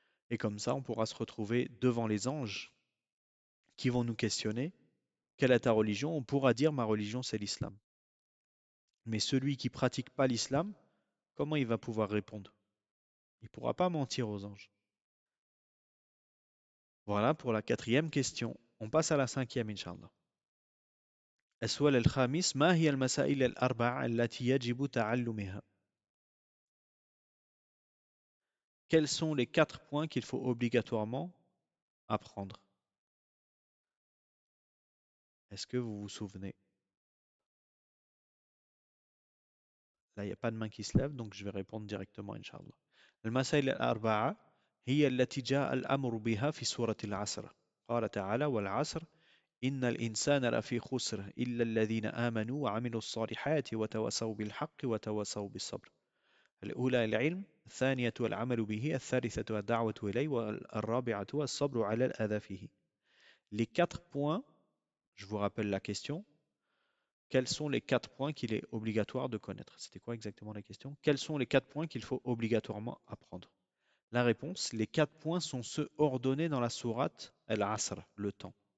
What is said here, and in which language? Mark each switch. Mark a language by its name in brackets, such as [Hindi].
[French] Et comme ça, on pourra se retrouver devant les anges qui vont nous questionner. Quelle est ta religion? On pourra dire ma religion, c'est l'islam. Mais celui qui pratique pas l'islam, comment il va pouvoir répondre? Il ne pourra pas mentir aux anges. Voilà pour la 4e question. On passe à la 5e, Inch'Allah. [Arabic] السؤال الخامس ما هي المسائل الأربع التي يجب تعلمها؟ [French] Quels sont les 4 points qu'il faut obligatoirement apprendre? Est-ce que vous vous souvenez? Là, il n'y a pas de main qui se lève, donc je vais répondre directement, Inch'Allah. [Arabic] المسائل الأربعة هي التي جاء الأمر بها في سورة العصر. قال تعالى والعصر إن الإنسان لفي خسر إلا الذين آمنوا وعملوا الصالحات وتواصوا بالحق وتواصوا بالصبر. الأولى العلم، الثانية العمل به، الثالثة الدعوة إليه، والرابعة الصبر على الأذى فيه. [French] Les 4 points, je vous rappelle la question. Quels sont les 4 points qu'il est obligatoire de connaître? C'était quoi exactement la question? Quels sont les 4 points qu'il faut obligatoirement apprendre? La réponse, les 4 points sont ceux ordonnés dans la sourate Al-Asr, le temps.